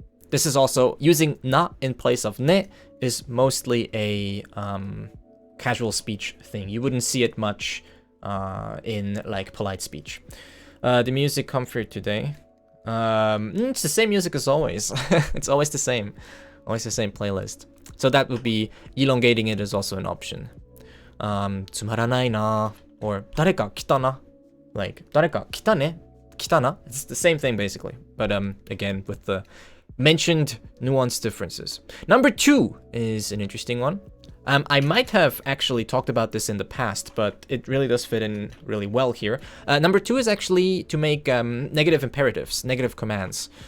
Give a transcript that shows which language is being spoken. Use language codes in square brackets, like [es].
[en] This is also, using na in place of ne is mostly a casual speech thing. You wouldn't see it much in like polite speech. The music comfort today. It's the same music as always. It's always the same playlist. So that would be, elongating it is also an option. [ja] つまらないな, or 誰か来たな, like 誰か来たね, 来たな. [en] It's the same thing basically, but again with the mentioned nuance differences. Number 2 is an interesting one. I might have actually talked about this in the past, but it really does fit in really well here. Number 2 is actually to make negative imperatives, negative commands.